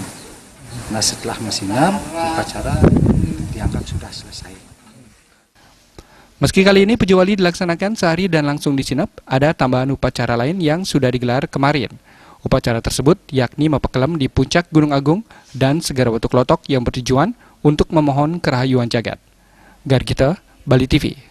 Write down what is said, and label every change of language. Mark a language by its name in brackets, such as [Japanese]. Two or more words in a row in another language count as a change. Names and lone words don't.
[Indonesian] Nah, setelah mesinap, upacara dianggap sudah selesai. Meski kali ini Pujawali dilaksanakan sehari dan langsung disinap, ada tambahan upacara lain yang sudah digelar kemarin. Upacara tersebut yakni mepekelem di puncak Gunung Agung dan segara Watu Klotok yang bertujuan untuk memohon kerahayuan jagat. Gargita, Bali TV.